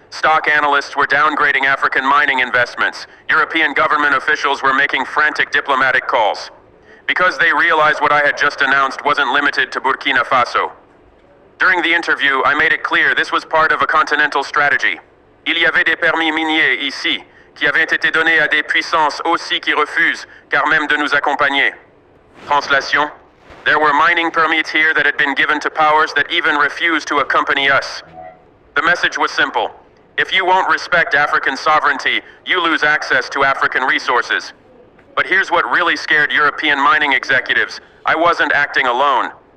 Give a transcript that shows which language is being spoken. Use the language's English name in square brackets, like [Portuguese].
[English] Stock analysts were downgrading African mining investments. European government officials were making frantic diplomatic calls. Because they realized what I had just announced wasn't limited to Burkina Faso. During the interview, I made it clear this was part of a continental strategy. [French] Il y avait des permis miniers ici, qui avaient été donnés à des puissances aussi qui refusent, car même de nous accompagner. [English] Translation: there were mining permits here that had been given to powers that even refused to accompany us. The message was simple. If you won't respect African sovereignty, you lose access to African resources. But here's what really scared European mining executives. I wasn't acting alone.